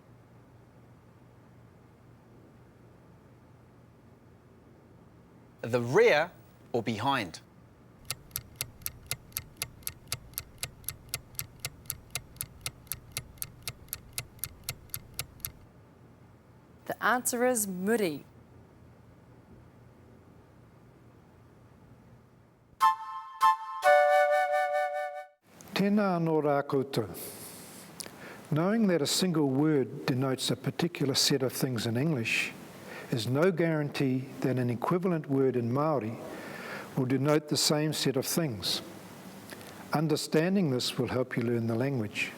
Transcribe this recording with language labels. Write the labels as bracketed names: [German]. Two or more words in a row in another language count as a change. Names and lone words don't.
[English] The rear or behind. The answer is muri. [Māori] Tēnā anō rā koutou. [English] Knowing that a single word denotes a particular set of things in English is no guarantee that an equivalent word in Māori will denote the same set of things. Understanding this will help you learn the language.